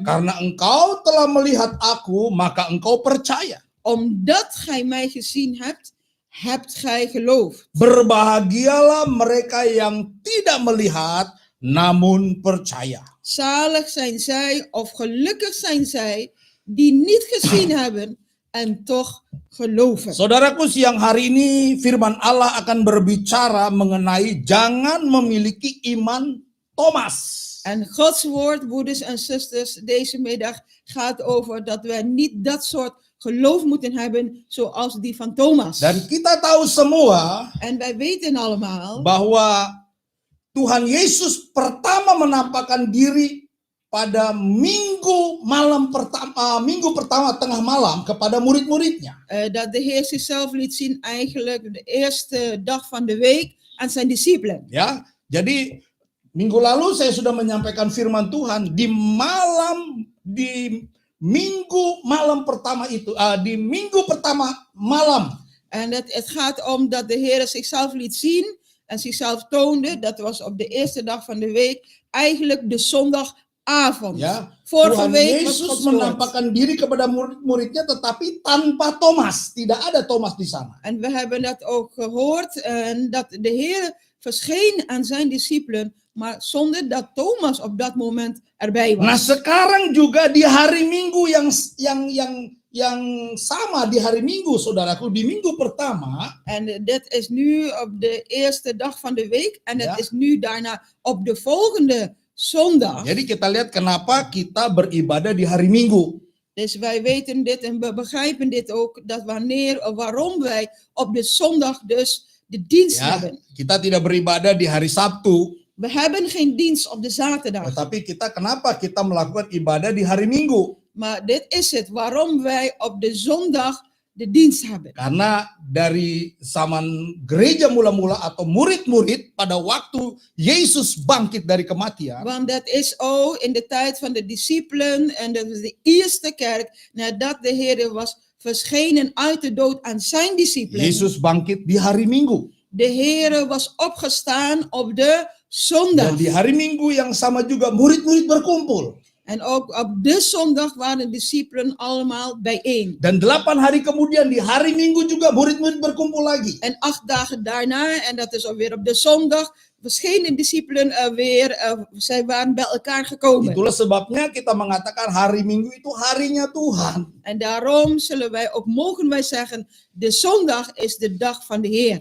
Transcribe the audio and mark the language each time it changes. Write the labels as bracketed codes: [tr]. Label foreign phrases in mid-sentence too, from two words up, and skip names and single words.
[id] karena engkau telah melihat aku, maka engkau percaya. [nl] omdat gij mij gezien hebt, hebt gij geloof. [id] Berbahagialah mereka yang tidak melihat, namun percaya. [nl] Zalig zijn zij, of gelukkig zijn zij, die niet gezien hebben en toch geloven. [id] Saudaraku, siang hari ini firman Allah akan berbicara mengenai jangan memiliki iman Thomas. [nl] En Gods woord, broeders en zusters, deze middag gaat over dat wij niet dat soort geloof moeten hebben zoals die van Thomas. [id] Dan kita tahu semua [nl] En wij weten allemaal [id] bahwa Tuhan Yesus pertama menampakkan diri pada minggu pertama tengah malam kepada murid-muridnya. [nl] dat de Heer zichzelf liet zien eigenlijk de eerste dag van de week aan zijn discipelen. [id] Ya, jadi minggu lalu saya sudah menyampaikan firman Tuhan di minggu malam pertama itu, di minggu pertama malam. [nl] En het gaat om dat de Heer zichzelf liet zien en zichzelf toonde. Dat was op de eerste dag van de week, eigenlijk de zondagavond. [id] Ya, [nl] Vorige [id] Tuhan [nl] week was [id] Yesus [nl] Gods woord. [id] menampakkan diri kepada murid-muridnya tetapi tanpa Thomas. Tidak ada Thomas di sana. [nl] En we hebben dat ook gehoord, dat de Heer verscheen aan zijn discipelen, maar zonder dat Thomas op dat moment erbij was. [id] Nah, sekarang juga di hari Minggu yang sama di hari Minggu, saudaraku, di minggu pertama. [nl] En dit is nu op de eerste dag van de week en het Ja. is nu daarna op de volgende zondag. [id] Jadi kita lihat kenapa kita beribadah di hari Minggu. [nl] Dus wij weten dit en we begrijpen dit ook, dat waarom wij op de zondag dus de dienst [id] Ya, [nl] hebben. [id] kita tidak beribadah di hari Sabtu, [nl] We hebben geen dienst op de zaterdag. [id] tetapi kenapa kita melakukan ibadah di hari Minggu? [nl] Maar dit is het, waarom wij op de zondag de dienst hebben. [id] Karena dari zaman gereja mula-mula atau murid-murid pada waktu Yesus bangkit dari kematian, [nl] Want dat is ook in de tijd van de discipelen en dat is de eerste kerk nadat de Heer was verschenen uit de dood aan zijn discipelen. [id] Yesus bangkit di hari Minggu. [nl] De Heer was opgestaan op de zondag. [id] Dan di hari Minggu yang sama juga murid-murid berkumpul. [nl] En ook op de zondag waren de discipelen allemaal bijeen. [id] Dan 8 hari kemudian di hari Minggu juga murid-murid berkumpul lagi. [nl] En 8 dagen daarna, en dat is alweer op de zondag, verschenen discipelen weer, zij waren bij elkaar gekomen. [id] Itulah sebabnya kita mengatakan hari Minggu itu harinya Tuhan. [nl] En daarom mogen wij zeggen, de zondag is de dag van de Heer.